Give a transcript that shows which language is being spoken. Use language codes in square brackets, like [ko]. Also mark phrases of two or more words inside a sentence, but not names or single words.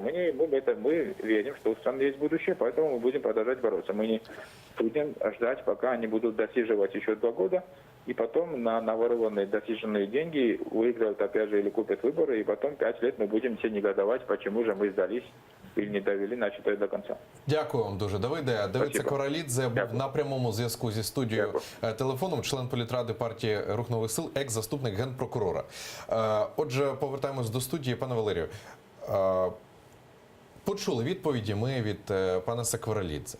[ru] Мы верим, что у страны есть будущее, поэтому мы будем продолжать бороться. Мы не будем ждать, пока они будут досиживать еще 2 года, и потом на наворованные, досиженные деньги выиграют опять же или купят выборы, и потом 5 лет мы будем все негодовать, почему же мы сдались или не довели начатое до конца. [uk] Дякую вам дуже, Давиде. Давид [ru] Спасибо. [uk] Сакваралідзе був Дякую. на прямому зв'язку зі студією Дякую. телефоном, член політради партії Рух нових сил, екс-заступник генпрокурора. Отже, повертаємось до студії. Пане Валерію, почули відповіді ми від пана Сакваралідзе.